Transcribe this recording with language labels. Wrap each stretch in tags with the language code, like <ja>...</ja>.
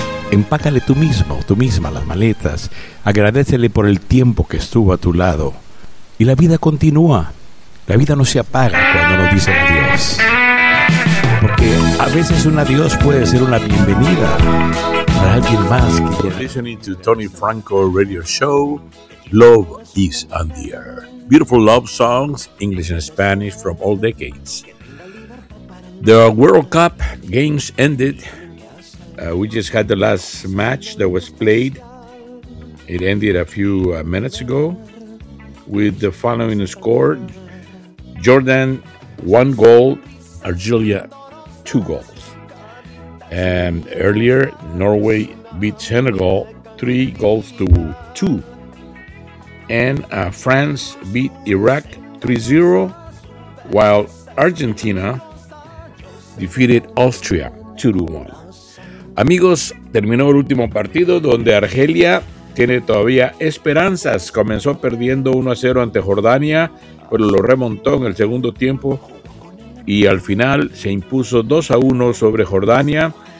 <es>Empácale tú mismo, tú misma las maletas. Agradécele por el tiempo que estuvo a tu lado. Y la vida continúa. La vida no se apaga cuando nos dicen adiós. Porque a veces un adiós puede ser una bienvenida para alguien más que</es> <en>quiera. Listening to Tony Franco Radio Show, Love is on the Air. Beautiful love songs, English and Spanish from all decades. The World Cup games ended. We just had the last match that was played. It ended a few minutes ago with the following score. Jordan, 1 goal. Argelia, 2 goals. And earlier, Norway beat Senegal, 3-2. And France beat Iraq, 3-0. While Argentina defeated Austria, 2-1.</en> <es>Amigos, terminó el último partido donde Argelia tiene todavía esperanzas. Comenzó perdiendo 1-0 ante Jordania, pero lo remontó en el segundo tiempo y al final se impuso 2-1 sobre Jordania.</es>